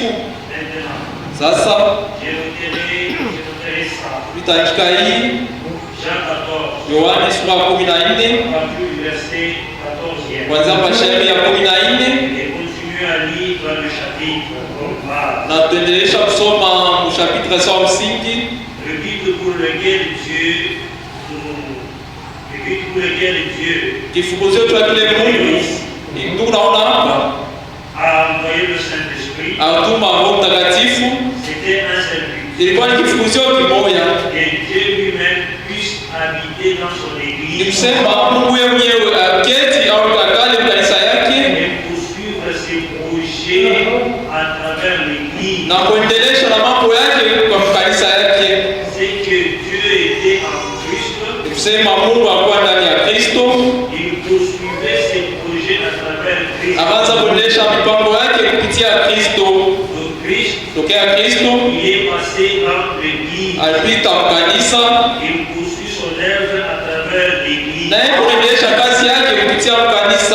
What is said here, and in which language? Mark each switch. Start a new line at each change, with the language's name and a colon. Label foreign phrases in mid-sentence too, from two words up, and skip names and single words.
Swahili: Sasa tutaandika hii Yohana sura 14 kwanza mashairi ya 14 na tuendelesha kusoma mchapitre sa msingi.
French: Le but pour lequel Dieu
Swahili: kifukuzio cha kile Mungu ndio unaona hapa
French: a envoyé le Saint-Esprit.
Swahili: Atuma Roho Mtakatifu.
French: C'était un seul but.
Swahili: Ilikuwa ni kifukuzio kimoja.
French: Et Dieu lui-même puisse habiter dans son église.
Swahili: Ni kusema Mungu yeye mwenyewe aketi au kakale kanisa yake
French: Et poursuivre ses projets à travers l'église.
Swahili: Na kuendelesha na mambo yake kwa kanisa yake.
French: C'est que Dieu était en Christ.
Swahili: Ni kusema Mungu alikuwa ndani ya Kristo.
French: Il poursuivait ses projets à travers Christ.
Swahili: Akaanza kuendelesha mipango yake kupitia Kristo. Tokea Kristo
French: il est passé dans l'église.
Swahili: Alipita kanisa.
French: Il poursuit son œuvre à travers l'église.
Swahili: Na yeye kuendelesha kazi yake kupitia kanisa.